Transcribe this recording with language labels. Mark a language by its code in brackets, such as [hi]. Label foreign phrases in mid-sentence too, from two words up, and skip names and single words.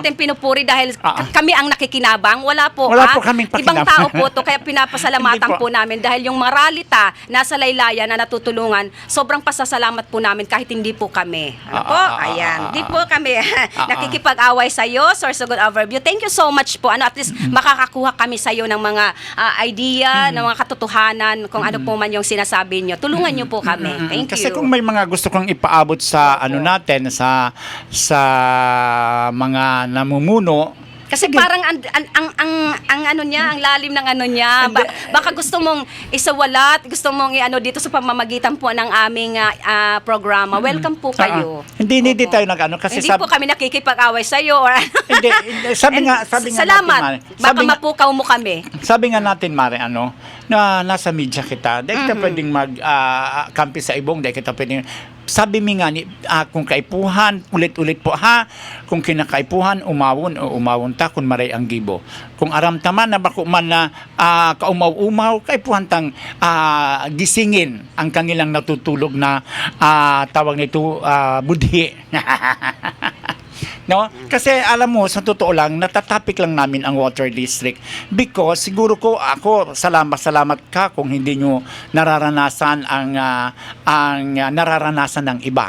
[tl] natin pinupuri dahil kami ang nakikinabang. Wala po. Wala po kaming Ibang pakinabang. tao po to kaya pinapasalamatan Hindi po. po namin dahil yung maralita nasa laylayan na natutulungan, sobrang pasasalamat po namin kahit hindi po kami. Ano po? Ayan. Hindi po kami nakikipag-away sa iyo, [en] Source of Good Overview. Thank you so much po. [tl] At least makakakuha kami sa iyo ng mga idea, ng mga katotohanan, kung ano po man yung sinasabi niyo. Tulungan niyo po kami. Thank Kasi you. kung may mga gusto kong ipaabot sa natin sa mga namumuno. Kasi parang ang ano niya, ang lalim ng ano niya. Baka gusto mong isawalat, gusto mong dito sa pamamagitan po ng aming programa. Welcome po kayo. Hindi Opo. tayo kasi Hindi po kami nakikipag-away sa iyo or hindi, sabi nga salamat. natin, Mare. Baka mapukaw mo kami. Sabi nga natin, Mare, na nasa media kita, dahil kita pwedeng kampi sa ibong, dahil kita pwedeng, [bik] sabi mi nga ni kung kaipuhan, ulit-ulit po kung kinakaipuhan, umawon ta, kung maray ang gibo. Kung aramtaman na bako man na kaumaw-umaw, kaipuhan tang gisingin ang kangilang natutulog na tawag nito budhi. No? [tl] Kasi alam mo, sa totoo lang, natatapik lang namin ang Water District because siguro ako, salamat ka kung hindi nyo nararanasan ang nararanasan ng iba.